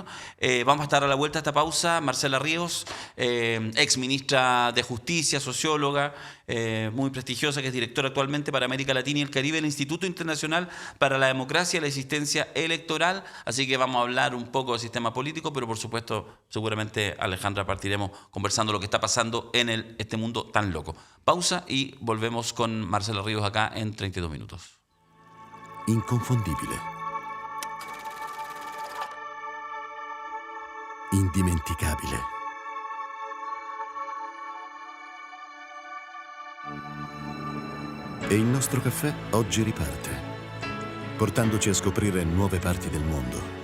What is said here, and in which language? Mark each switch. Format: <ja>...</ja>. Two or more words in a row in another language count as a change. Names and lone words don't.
<es>Vamos a estar a la vuelta a esta pausa. Marcela Ríos, ex ministra de Justicia, socióloga, muy prestigiosa, que es directora actualmente para América Latina y el Caribe del Instituto Internacional para la Democracia y la Asistencia Electoral. Así que vamos a hablar un poco del sistema político, pero por supuesto, seguramente, Alejandra, partiremos conversando lo que está pasando en este mundo tan loco. Pausa y volvemos con Marcela Ríos acá en 32 minutos.</es> <it>Inconfondibile, indimenticabile, e il nostro caffè oggi riparte, portandoci a scoprire nuove parti del mondo.</it>